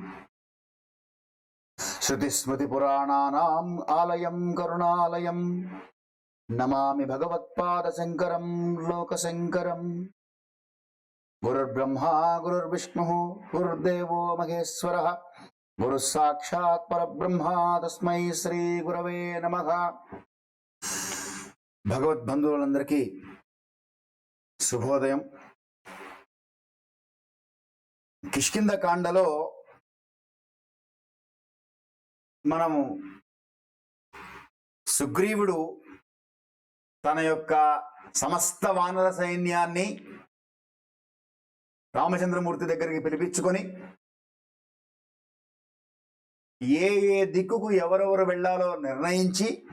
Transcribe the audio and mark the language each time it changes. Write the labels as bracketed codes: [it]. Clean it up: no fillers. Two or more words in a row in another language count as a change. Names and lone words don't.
[sa] श्रुतिस्मृतिपुराणानाम् आलयं करुणालयं नमामि भगवत्पादशङ्करं लोकशङ्करम्। गुरुर्ब्रह्मा गुरुर्विष्णुः गुरुर्देवो महेश्वरः गुरुः साक्षात् परब्रह्म तस्मै శ్రీ గురవే నమః। [te] భగవద్బంధువులందరికీ శుభోదయం। కిష్కింధ కాండలో మనము సుగ్రీవుడు తన యొక్క సమస్త వానర సైన్యాన్ని రామచంద్రమూర్తి దగ్గరికి పిలిపించుకొని ఏ ఏ దిక్కుకు ఎవరెవరు వెళ్ళాలో నిర్ణయించి